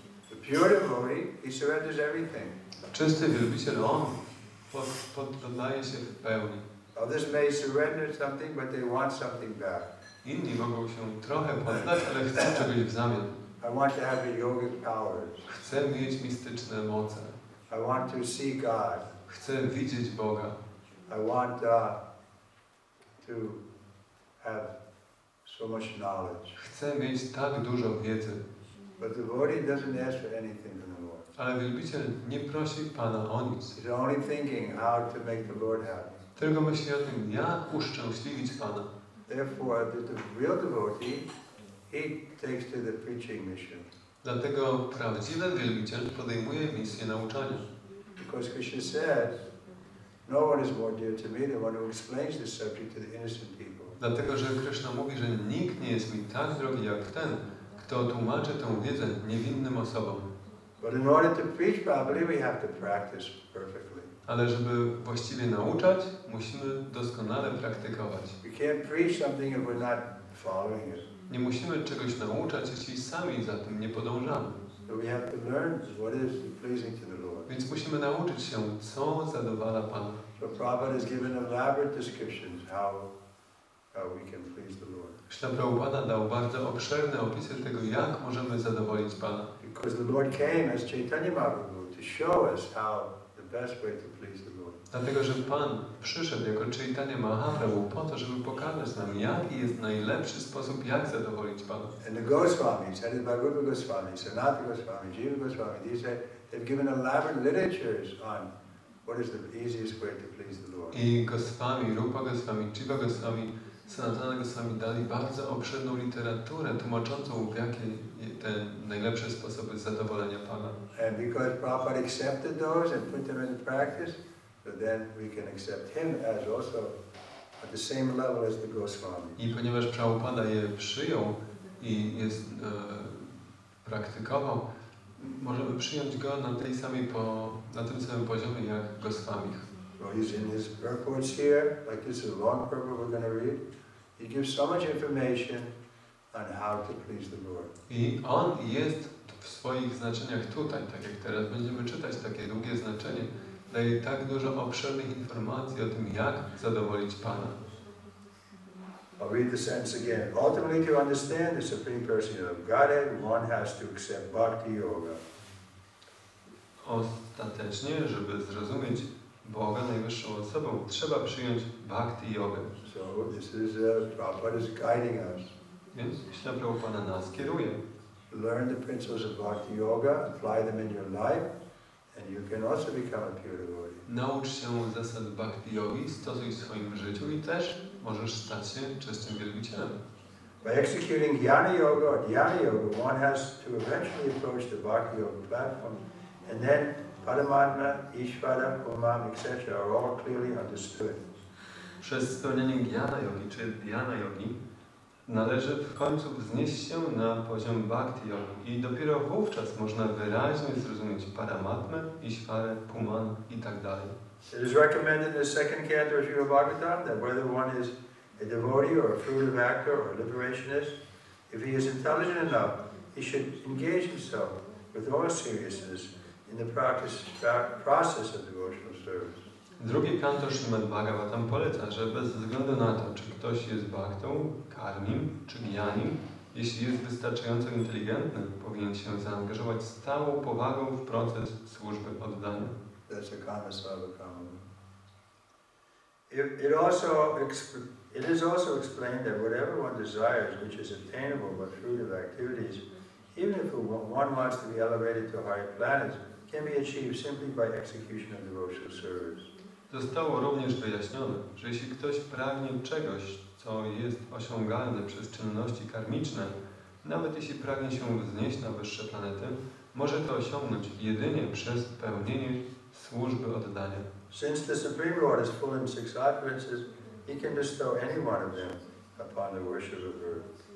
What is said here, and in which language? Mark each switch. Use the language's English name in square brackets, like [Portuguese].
[English] The pure devotee, he surrenders everything. [Polish] Czysty wielbiciel, on poddaje się w pełni. [English] Others may surrender something, but they want something back. [Polish] Inni mogą się trochę poddać, ale chcą czegoś w zamian. [English] I want to have the yogic powers. [Polish] Chcę mieć mistyczne moce. [English] I want to see God. [Polish] Chcę widzieć Boga. [English] I want to have so much knowledge. [Polish] Chcę mieć tak dużo wiedzy. [English] But the devotee doesn't ask for anything from the Lord. [Polish] Ale wielbiciel nie prosi Pana o nic. [English] He's only thinking how to make the Lord happy. [Polish] Tylko myśli o tym, jak uszczęśliwić Pana. [English] Therefore, the real devotee, he takes to the preaching mission. [Polish] Dlatego prawdziwy wielbiciel podejmuje misję nauczania. [English] Because Krishna says, no one is more dear to me than one who explains this subject to the innocent people. [Polish] Dlatego, że Kryszna mówi, że nikt nie jest mi tak drogi jak ten, kto tłumaczy tę wiedzę niewinnym osobom. [English] But in order to preach properly, we have to practice perfectly. [Polish] Ale żeby właściwie nauczać, musimy doskonale praktykować. [English] We can't preach something if we're not following it. [Polish] Nie musimy czegoś nauczać, jeśli sami za tym nie podążamy. [English] So we have to learn what is pleasing to the Lord. [Polish] Więc musimy nauczyć się, co zadowala Pana. [English] So Prabhupada has given elaborate descriptions how we can please the Lord. [Polish] Śla Prabhupada dał bardzo obszerne opisy tego, jak możemy zadowolić Pana. [English] Because the Lord came as Chaitanya Mahaprabhu to show us how the best way to please the Lord. [Polish] Dlatego, że Pan przyszedł jako Chaitanya Mahaprabhu po to, żeby pokazać nam, jaki jest najlepszy sposób, jak zadowolić Pana. [English] And the Goswamis, headed by Rupa Goswami, Sanatana Goswami, Jiva Goswami, they've given elaborate literatures on what is the easiest way to please the Lord. [Polish] I Goswami, Rupa Goswami, Jiva Goswami, Sanatana Goswami dali bardzo obszerną literaturę tłumaczącą, w jakie te najlepsze sposoby zadowolenia Pana. [English] And because Prabhupada accepted those and put them into practice, so then we can accept him as also at the same level as the Goswami. [Polish] I ponieważ Prabhupada je przyjął i jest praktykował, możemy przyjąć go na tym samym poziomie jak Goswami. [English] So he's in his purports here, like this is a long purport we're going to read. He gives so much information on how to please the Lord. [Polish] I on jest w swoich znaczeniach tutaj, tak jak teraz będziemy czytać takie długie znaczenie, daje tak dużo obszernych informacji o tym, jak zadowolić Pana. [English] I'll read the sentence again. Ultimately, to understand the Supreme Personality of Godhead, one has to accept bhakti yoga. [Polish] Ostatecznie, żeby zrozumieć Boga, najwyższą osobą, trzeba przyjąć bhakti jogę. [English] So this is Prabhupada is guiding us. [Polish] Więc Śla Prabhupada nas kieruje. [English] Learn the principles of bhakti yoga, apply them in your life, and you can also become a pure devotee. [Polish] Naucz się zasad bhakti yogi, stosuj w swoim życiu i też możesz stać się czystym wielbicielem. [English] By executing jnana yoga or dhyana yoga, one has to eventually approach the bhakti yoga platform, and then Paramatma, Ishvara, Umam, etc. are all clearly understood. [Polish] Przez spełnienie jnana yogi czy dhyana yogi należy w końcu wznieść się na poziom bhakti yogi i dopiero wówczas można wyraźnie zrozumieć Paramatmę, Ishvarę, Puman i tak dalej. [English] It is recommended in the second canto of Srimad Bhagavatam that whether one is a devotee or a fruitive actor or a liberationist, if he is intelligent enough, he should engage himself with all seriousness in the process of devotional service. [Polish] Drugie kanto Srimad Bhagavatam poleca, że bez względu na to, czy ktoś jest bhaktą, karmim czy gyanim, jeśli jest wystarczająco inteligentny, powinien się zaangażować z całą powagą w proces służby oddania. [English] That's a kama sava kama. It is also explained that whatever one desires which is attainable by fruitive activities, even if one wants to be elevated to higher planets, can be achieved simply by execution of devotional service. [Polish] Zostało również wyjaśnione, że jeśli ktoś pragnie czegoś, co jest osiągalne przez czynności karmiczne, nawet jeśli pragnie się wznieść na wyższe planety, może to osiągnąć jedynie przez pełnienie służby oddania. [English] Since the Supreme Lord is full in six utterances, he can bestow any one of them upon the worship of earth.